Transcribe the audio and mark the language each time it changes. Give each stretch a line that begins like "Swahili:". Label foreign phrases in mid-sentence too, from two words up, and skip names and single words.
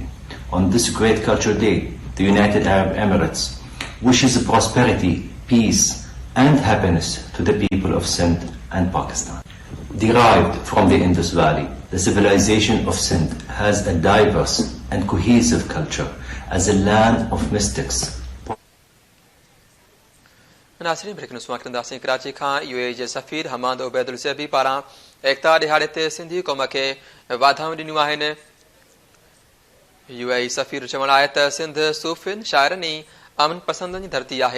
English: On this great cultural day, the United Arab Emirates wishes prosperity, peace, and happiness to the people of Sindh and Pakistan. Derived from the Indus Valley, the civilization of Sindh has a diverse and cohesive culture. As a land of mystics.
Sindhi: नाज़रीन, कराची खां UAE जे सफ़ीर हमाद ओबैदुल ज़ैबी पारां एकता ॾिहाड़े ते सिंधी क़ौम खे वाधायूं ॾिनियूं आहिनि। UAE सफ़ीर चवणु आहे त सिंध सूफ़ियुनि शाइरनि ऐं अमन पसंद जी धरती आहे।